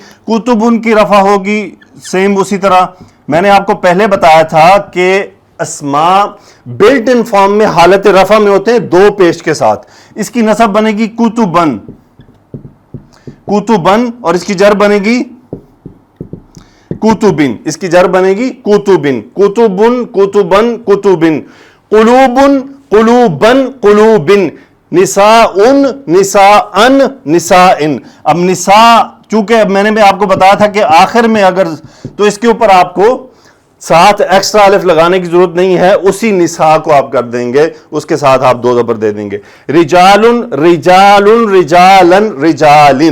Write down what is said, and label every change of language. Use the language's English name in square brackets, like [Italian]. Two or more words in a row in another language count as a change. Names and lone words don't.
[Urdu] کتبن کی رفع ہوگی سیم اسی طرح۔ میں نے آپ کو پہلے بتایا تھا کہ اسماء بلٹ ان فارم میں حالت رفع میں ہوتے ہیں دو پیش کے ساتھ۔ اس کی نسب بنے گی [Arabic] کتبن، کتبن، [Urdu] اور اس کی جر بنے گی کتبن، اس کی جر بنے گی [Arabic] کتبن، کتبن، کتبن، کتبن۔ قلوبن، قلوبن، قلوبن۔ نساءن، نساءن، نسائن۔ [Urdu] اب نساء چونکہ میں نے آپ کو بتایا تھا کہ آخر میں اگر تو اس کے اوپر آپ کو ساتھ ایکسٹرا الف لگانے کی ضرورت نہیں ہے، اسی نساء کو آپ کر دیں گے، اس کے ساتھ آپ دو زبر دے دیں گے، [Arabic] رجالن رجالن رجالن رجالن۔